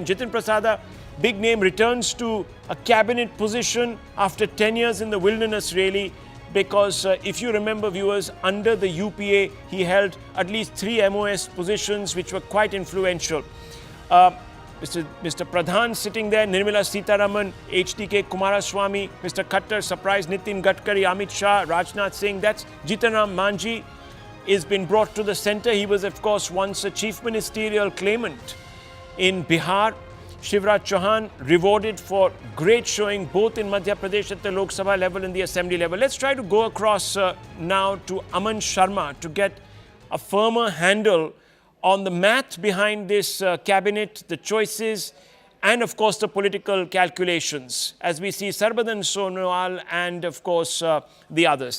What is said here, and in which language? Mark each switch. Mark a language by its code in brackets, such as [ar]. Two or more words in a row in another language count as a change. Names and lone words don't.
[en] Jitin Prasada, big name, returns to a cabinet position after 10 years in the wilderness, really, because if you remember, viewers, under the UPA, he held at least 3 MOS positions which were quite influential. Mr. Pradhan sitting there, Nirmala Sitharaman, HDK Kumaraswamy, Mr. Khattar, surprise, Nitin Gadkari, Amit Shah, Rajnath Singh. That's Jitaram Manji is been brought to the center. He was, of course, once a chief ministerial claimant in Bihar. Shivraj Chouhan rewarded for great showing both in Madhya Pradesh at the Lok Sabha level and the assembly level. Let's try to go across now to Aman Sharma to get a firmer handle on the math behind this cabinet, the choices, and of course the political calculations, as we see Sarbadan Sonowal and of course the others.